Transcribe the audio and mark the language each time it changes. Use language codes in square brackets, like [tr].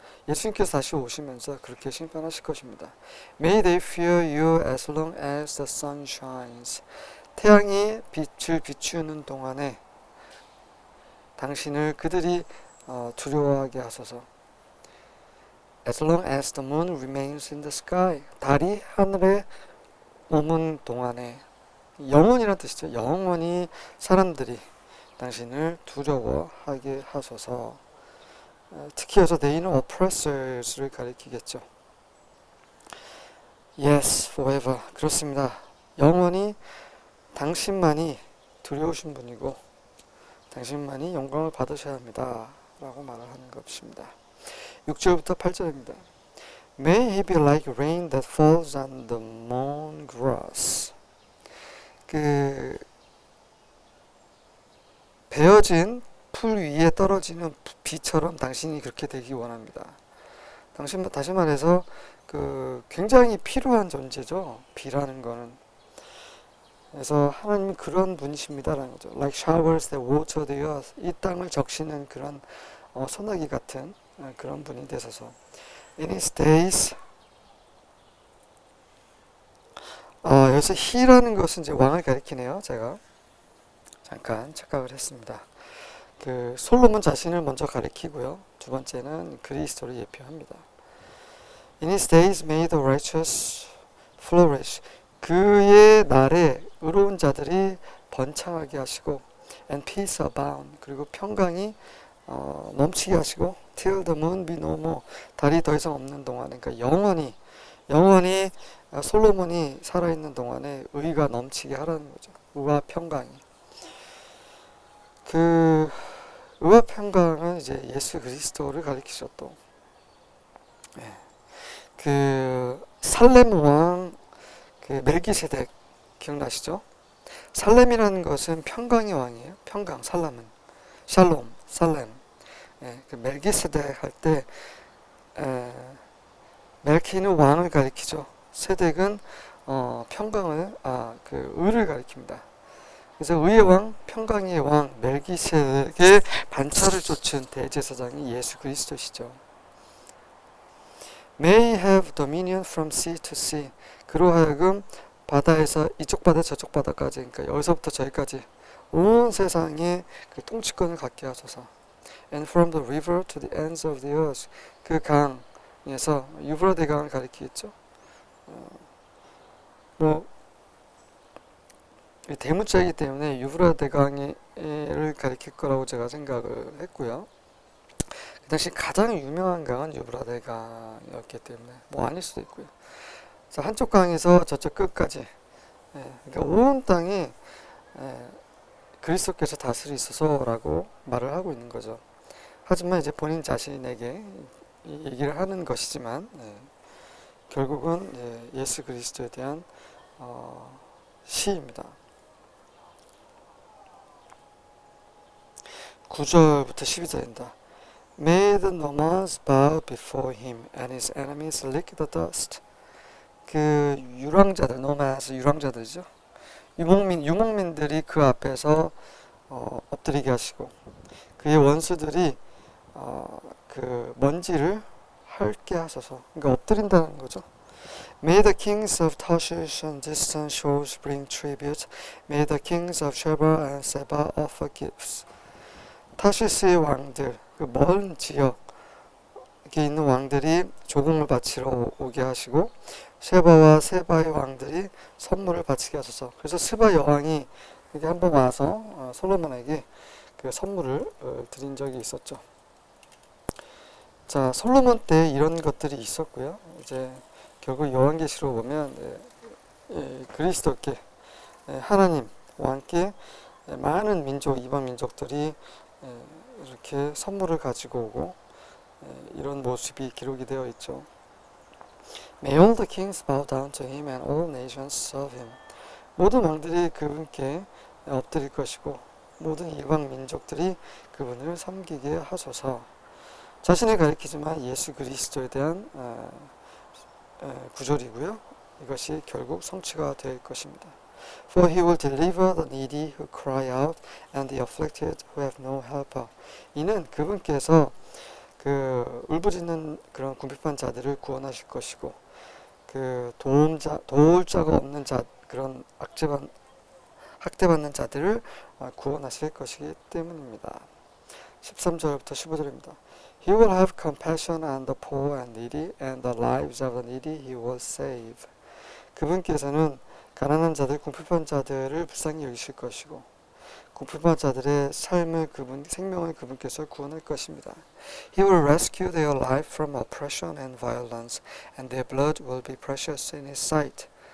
[ko] 예수님께서 다시 오시면서 그렇게 심판하실 것입니다. [en] May they fear you as long as the sun shines. [ko] 태양이 빛을 비추는 동안에 당신을 그들이 두려워하게 하소서. [en] As long as the moon remains in the sky. [ko] 달이 하늘에 머문 동안에, 영원이라는 뜻이죠. 영원히 사람들이 당신을 두려워하게 하소서. 특히 여기서 neigh는 oppressors를 가리키겠죠. [en] Yes, forever. [ko] 그렇습니다. 영원히 당신만이 두려우신 분이고 당신만이 영광을 받으셔야 합니다, 라고 말을 하는 것입니다. 6절부터 8절입니다. [en] May he be like rain that falls on the mown grass. [ko] 베어진 풀 위에 떨어지는 비처럼 당신이 그렇게 되기 원합니다. 다시 말해서 굉장히 필요한 존재죠, 비라는 거는. 그래서 하나님은 그런 분이십니다라는 거죠. [en] Like showers that water the earth. [ko] 이 땅을 적시는 그런 소나기 같은 그런 분이 되셔서. [en] In his days. [ko] 여기서 he라는 것은 이제 왕을 가리키네요. 제가 잠깐 착각을 했습니다. 솔로몬 자신을 먼저 가리키고요, 두 번째는 그리스도를 예표합니다. [en] In his days may the righteous flourish. [ko] 그의 날에 의로운 자들이 번창하게 하시고, [en] and peace abound. [ko] 그리고 평강이 넘치게 하시고 [en] till the moon be no more. [ko] 달이 더 이상 없는 동안에, 그러니까 영원히 솔로몬이 살아있는 동안에 의가 넘치게 하라는 거죠. 의와 평강이. 그 의와 평강은 이제 예수 그리스도를 가리키셨고, 예. 그 살렘 왕 그 멜기세덱 기억나시죠? 살렘이라는 것은 평강의 왕이에요. 평강, 살렘은 샬롬, 살렘. 예, 그 멜기세덱 할 때 멜키는 왕을 가리키죠. 세덱은 평강을 그 의를 가리킵니다. 그래서 의의 왕, 평강의 왕 멜기세덱의 반차를 쫓은 대제사장이 예수 그리스도시죠. [en] May have dominion from sea to sea. [ko] 그로 하여금 바다에서 이쪽 바다 저쪽 바다까지, 그러니까 여기서부터 저기까지 온 세상에 그 통치권을 갖게 하소서. [en] And from the river to the ends of the earth. [ko] 그 강에서 유브라데 강을 가리키겠죠. 대문자이기 때문에 유브라데 강을 가리킬 거라고 제가 생각을 했고요. 그 당시 가장 유명한 강은 유브라데 강이었기 때문에 뭐 아닐 수도 있고요. 그래서 한쪽 강에서 저쪽 끝까지, 그러니까 온 땅이 그리스도께서 다스리소서라고 말을 하고 있는 거죠. 하지만 이제 본인 자신에게 얘기를 하는 것이지만, 결국은 예수 그리스도에 대한 시입니다. 9절부터 12절입니다. [en] May the nomads bow before him and his enemies lick the dust. [ko] 그 유랑자들, nomads, 유랑자들이죠. 유목민들이 그 앞에서 엎드리게 하시고, 그의 원수들이 그 먼지를 핥게 하소서. 그러니까 엎드린다는 거죠. [en] May the kings of Tarshish and distant shores bring tribute. May the kings of Sheba and Seba offer gifts. [ko] 타시스의 왕들, 그 먼 지역에 있는 왕들이 조공을 바치러 오게 하시고, 셰바와 세바의 왕들이 선물을 바치게 하소서. 그래서 스바 여왕이 이렇게 한번 와서 솔로몬에게 그 선물을 드린 적이 있었죠. 자, 솔로몬 때 이런 것들이 있었고요. 이제 결국 요한계시로 보면 그리스도께, 하나님 왕께 많은 민족, 이방 민족들이 이렇게 선물을 가지고 오고, 이런 모습이 기록이 되어 있죠. [en] May all the kings bow down to him and all nations serve him. [ko] 모든 왕들이 그분께 엎드릴 것이고 모든 이방 민족들이 그분을 섬기게 하소서. 자신을 가리키지만 예수 그리스도에 대한 구절이고요. 이것이 결국 성취가 될 것입니다. [en] For he will deliver the needy who cry out and the afflicted who have no helper. [ko] 이는 그분께서 그 울부짖는 그런 궁핍한 자들을 구원하실 것이고, 그 도울 자가 없는 자, 그런 학대받는 자들을 구원하실 것이기 때문입니다. 13절부터 15절입니다. [en] He will have compassion on the poor and needy, and the lives of the needy he will save. [ko] 그분께서는 가난한 자들, 궁핍한 자들을 불쌍히 여기실 것이고, 궁핍한 자들의 생명을 그분께서 구원할 것입니다. [en] He will rescue their life from oppression and violence, and their blood will be precious in His sight.